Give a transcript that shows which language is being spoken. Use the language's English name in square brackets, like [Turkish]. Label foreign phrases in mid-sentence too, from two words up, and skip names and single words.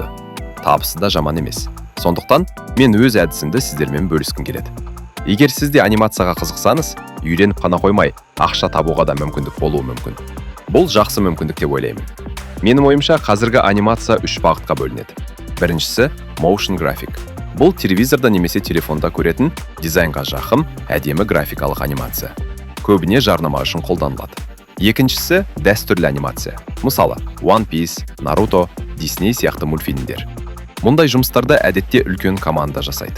[Kazakh] Табысы да жаман емес. Сондықтан мен өз әдісімді сіздермен бөліскім келеді. Егер сіз де анимацияға қызықсаңыз, үйреніп қана қоймай, ақша табуға да мүмкіндік болуы мүмкін. Бұл жақсы мүмкіндік деп ойлаймын. Менің ойымша, қазіргі анимация 3 бағытқа бөлінеді. Біріншісі [English] motion graphic. [Kazakh] Бұл телевизорда немесе телефонда көретін дизайнға жақын, әдемі графикалық анимация. Көбіне жарнама үшін қолданылады. Екіншісі дәстүрлі анимация. Мысалы, One Piece, Naruto, Disney сияқты мультфильмдер. Мұндай жұмыстарда әдетте үлкен команда жасайды.